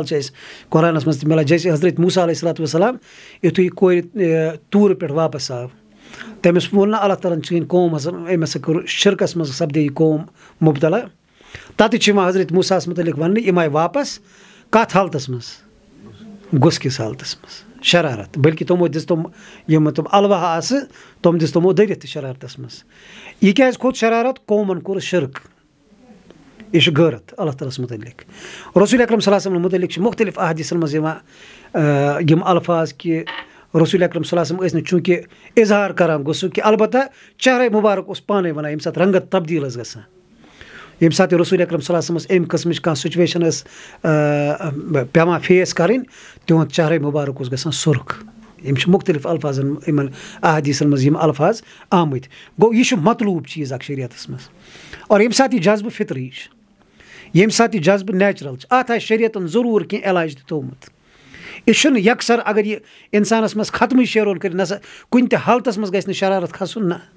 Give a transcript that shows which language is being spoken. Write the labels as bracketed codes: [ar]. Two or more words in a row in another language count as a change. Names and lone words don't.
[ks] چھِ اَسہِ قۄرانَس منٛز تہِ مِلان جیسے حضرت موٗسیٰ [ar] علیہ الصلوٰتُ وَسلام [ks] یُتھُے کورِ توٗرٕ پٮ۪ٹھ واپَس آو تٔمِس ووٚن نہٕ اللہ تعالیٰ ہَن چٲنۍ قوم ہسا أمۍ ہسا کوٚر شِرکَس منٛز سپدے یہِ قوم مُبتلا تَتہِ چھِ یِوان حضرت موٗسیٰ ہَس متعلق وَننہٕ یِم آیہِ واپَس کَتھ حالتَس منٛز غُصہٕ کِس حالتَس منٛز شرارت بلکہِ تِمو دِژ تِم یِم تِم الواح آسہٕ تِم دِژ تِمو دٔرِتھ تہِ شرارتَس منٛز یہِ کیٛازِ کھوٚت شرارت قومَن کوٚر شِرک یہِ چھُ غٲرت اللہ تعالیٰ ہَس متعلق رسول اکرم [ar] صلی اللہ علیہ وسلم [ks] متعلق چھِ مُختلِف احادیٖثَن منٛز یِوان یِم الفاظ کہِ رسول اکرم [ar] صلی اللہ علیہ وسلم [ks] ٲسۍ نہٕ چوٗنٛکہِ اِظہار کَران غُصہٕ کہِ البتہ چہرے مُبارک اوس پانَے وَنان ییٚمہِ ساتہٕ رنٛگت تبدیٖل ٲس گژھان ییٚمہِ ساتہٕ یہِ رسول اکرم [ar] صلی اللہ علیہ وسلمَس [ks] اَمہِ قٕسمٕچ کانٛہہ سُچویشَن ٲس پٮ۪وان فیس کَرٕنۍ تِہُنٛد چہرے مُبارک اوس گژھان سُرخ یِم چھِ مُختلِف الفاظن یِمن احادیٖثَن منٛز یِم الفاظ آمٕتۍ گوٚو یہِ چھُ مطلوٗب چیٖز اکھ شریعتَس منٛز اور ییٚمہِ ساتہٕ یہِ جذبہٕ فِطری چھُ ییٚمہِ ساتہٕ یہِ جذبہٕ نیچرل چھُ اَتھ آسہِ شریعتَن ضروٗر کینٛہہ علاج تہِ تھوٚومُت یہِ چھُنہٕ یکسر اگر یہِ اِنسانَس منٛز ختمٕے شیرون کٔرِتھ نسا کُنہِ تہِ حالتَس منٛز گژھِ نہٕ شرارت کھسُن نہ